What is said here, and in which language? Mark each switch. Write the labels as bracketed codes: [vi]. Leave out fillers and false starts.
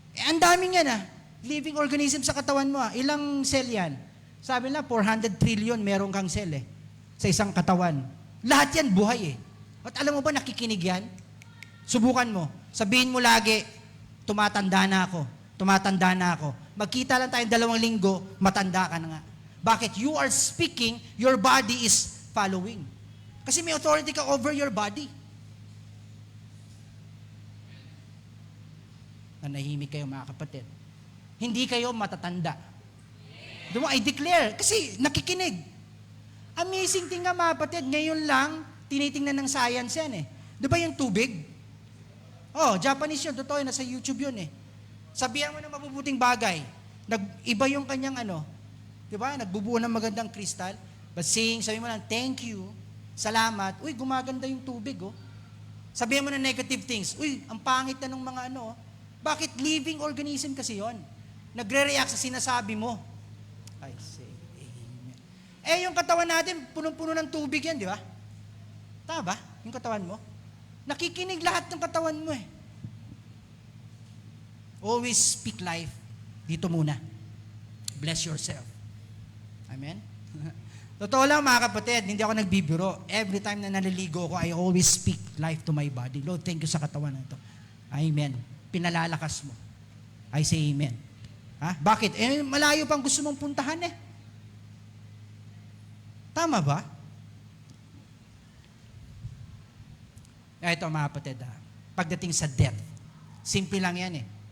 [tl] Ang daming yan Living organism sa katawan mo Ilang cell yan? Sabi na 400 trillion meron kang cell sa isang katawan. Lahat yan buhay At alam mo ba nakikinig yan? Subukan mo. Sabihin mo lagi, tumatanda na ako. Tumatanda na ako. Magkita lang tayong 2 linggo, matanda ka na nga. Bakit? [en] You are speaking, your body is following. [tl] Kasi may authority ka [en] over your body. [tl] Nanahimik kayo mga kapatid. Hindi kayo matatanda. Diba? I declare. Kasi nakikinig. [en] Amazing thing [tl] nga mga kapatid. Ngayon lang, tinitingnan ng science yan Diba yung tubig? Japanese yun. Totoo yun. Nasa YouTube yun Sabihan mo ng mabubuting bagay. Iba yung kanyang diba? Nagbubuo ng magandang kristal. [en] But saying, [tl] sabi mo lang, [en] thank you, [tl] salamat, uy, gumaganda yung tubig, oh. Sabihin mo na [en] negative things, [tl] uy, ang pangit na ng mga ano, oh. Bakit? [en] Living organism [tl] kasi yon. Nagre-react sa sinasabi mo. [en] I say, amen. [tl] Yung katawan natin, punong-puno ng tubig yan, di ba? Tama ba? Yung katawan mo? Nakikinig lahat ng katawan mo eh. [en] Always speak life. [tl] Dito muna. [en] Bless yourself. Amen? [tl] Totoo lang mga kapatid, hindi ako nagbibiro. [en] Every time [tl] na naliligo ko, [en] I always speak life to my body. [tl] Lord, [en] thank you [tl] sa katawan na ito. Amen. Pinalalakas mo. [en] I say amen. [tl] Ha? Bakit? Malayo pang gusto mong puntahan eh. Tama ba? Ito mga kapatid, pagdating sa death, simple lang yan eh.